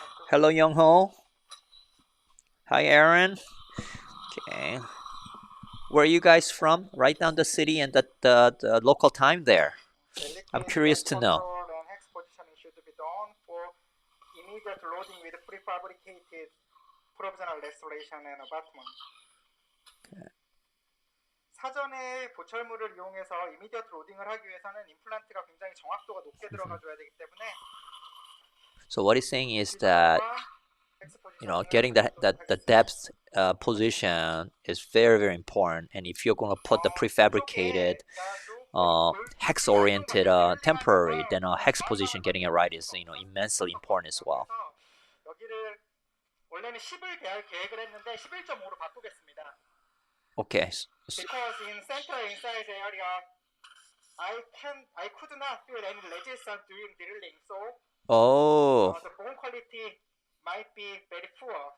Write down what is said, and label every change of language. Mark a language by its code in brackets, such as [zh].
[en] Hello, Young-ho. Hi, Aaron. Okay. Where are you guys from? Write down the city and the local time there. I'm curious to know. Control and hex positioning should be done for immediate loading with prefabricated provisional restoration and abutment. [ko] 사전에 보철물을 이용해서 이미디어트 로딩을 하기 위해서는 임플란트가 굉장히 정확도가 높게 들어가줘야 되기 때문에 [en] So what he's saying is that, you know, getting the depth position is very, very important. And if you're going to put the prefabricated hex-oriented temporary, then hex position, getting it right is, you know, immensely important as well. [ko] 여기를 원래는 10을 계획을 했는데 11.5로 바꾸겠습니다. [en] Okay. Because in central inside area, I could not feel any resistance during drilling, so the bone quality might be very poor.